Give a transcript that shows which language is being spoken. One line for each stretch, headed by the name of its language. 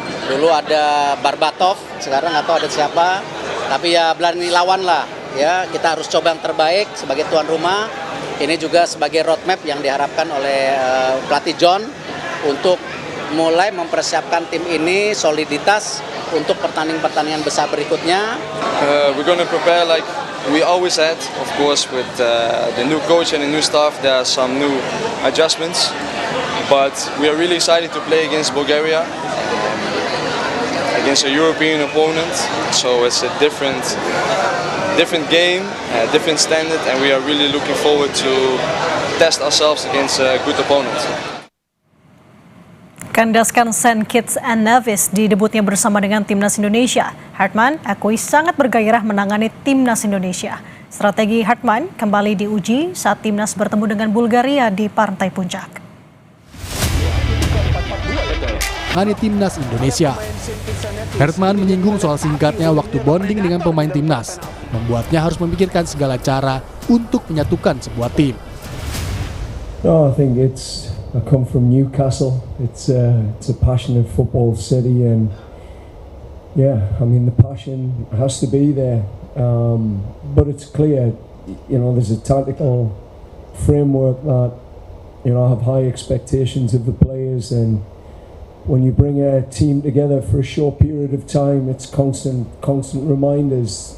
Indonesian: Dulu ada Barbatov, sekarang nggak tahu ada siapa. Tapi ya berani lawan lah. Ya, kita harus coba yang terbaik sebagai tuan rumah. Ini juga sebagai roadmap yang diharapkan oleh pelatih John untuk mulai mempersiapkan tim ini soliditas untuk pertandingan besar berikutnya.
English: We're going to prepare like we always had, of course, with the new coach and the new staff. There are some new adjustments, but we are really excited to play against Bulgaria, against a European opponent. So it's a different game, different standard, and we are really looking forward to test ourselves against a good opponent.
Indonesian: Kandaskan St. Kitts and Nevis di debutnya bersama dengan Timnas Indonesia. Hartman akui sangat bergairah menangani Timnas Indonesia. Strategi Hartman kembali diuji saat Timnas bertemu dengan Bulgaria di Pantai Puncak. Menangani Timnas Indonesia. Hartman menyinggung soal singkatnya waktu bonding dengan pemain Timnas, membuatnya harus memikirkan segala cara untuk menyatukan sebuah tim.
English: No, I think I come from Newcastle. It's a passionate football city, and yeah, I mean the passion has to be there. But it's clear, there's a tactical framework that I have high expectations of the players, and when you bring a team together for a short period of time, it's constant reminders.